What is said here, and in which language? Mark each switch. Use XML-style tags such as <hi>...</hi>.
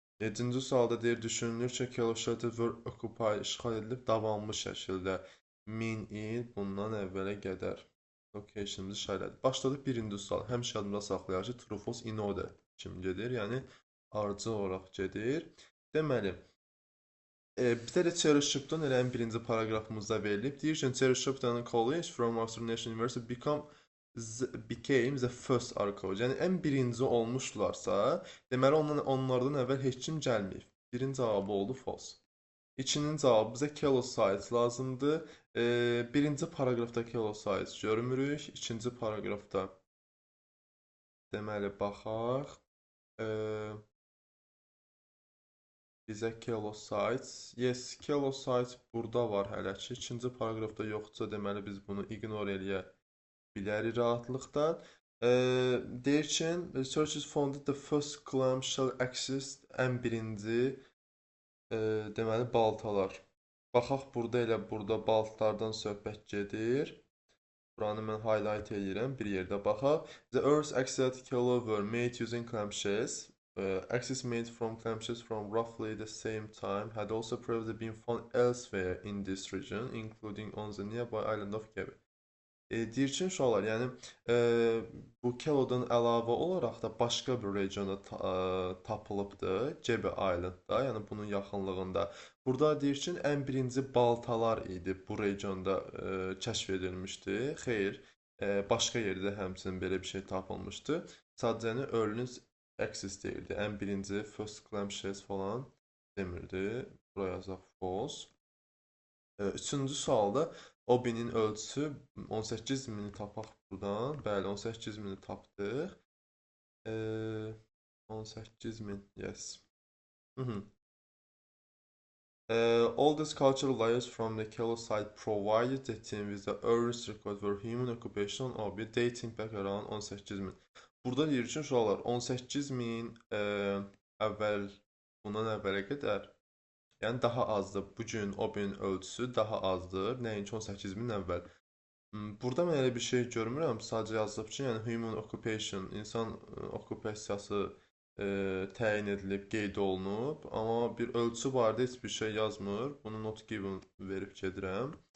<az>7-ci sualda deyir, düşünülür ki, Kelosite were occupied, işğal edilib davamlı şəkildə 1000 il bundan əvvələ qədər location'ımızı işarələdik. Başladıq birinci sual. Həmişə yadımda saxlayaq ki, true false in order kimi gedir, yəni ardıcıl olaraq gedir. Deməli, bizə də Cherry Shipton elə birinci paragrafımızda verilib. Deyir ki,</az> <en>Cherry Shipton College from Oxford National University became the first archaeology.</en> <az>Yəni ən birinci olmuşlarsa, deməli onlardan əvvəl heç kim gəlməyib. Birin cavabı oldu false. İkinin cavabı bizə Kelosite lazımdır. Birinci paragrafda Kelosite görmürük. İkinci paragrafda deməli baxaq. Bizə Kelosite. Yes, Kelosite burada var hələ ki. İkinci paragrafda yoxdursa, deməli biz bunu ignore eləyək bilərik rahatlıqla.</az> <en>Deyir ki, researchers found the first clamshell axis,</en> <az>ən birinci deməli baltalar. Baxaq burada elə burada baltalardan söhbət gedir. Buranı mən highlight edirəm, bir yerdə baxaq.</az> <en>The Earth's axis were made using clamshells. Axis made from clamshells from roughly the same time had also previously been found elsewhere in this region, including on the nearby island of Gebi.</en> <az>Deyir ki, uşaqlar, yəni bu Kelo'dan əlavə olaraq da başqa bir regionda tapılıbdır, Gebi Islandda, yəni bunun yaxınlığında. Burada deyir ki, ən birinci baltalar idi bu regionda kəşf edilmişdi. Xeyr, başqa yerdə həmçinin belə bir şey tapılmışdı. Sadəcə yəni Earl's axis deyirdi. Ən birinci first clamshells falan demirdi. Buraya yazaq false. Üçüncü sualda Obi-nin ölçüsü 18.000-i tapaq buradan. Bəli, 18.000-i tapdıq. 18.000, yes.</az> <en>All these cultural layers from the Kelosite provided the team with the earliest record for human occupation on Obi dating back around 18.000.</en> <az>Burada deyir ki, uşaqlar 18.000 əvvəl, bundan əvvələ qədər, yəni daha azdır. Bugün Obi-nin ölçüsü daha azdır. Nəinki 18.000 əvvəl. Burada mən elə bir şey görmürəm. Sadəcə yazılıb ki, yəni human occupation, insan okkupasiyası təyin edilib, qeyd olunub. Amma bir ölçü barədə heç bir şey yazmır. Bunu not given verib gedirəm.</az>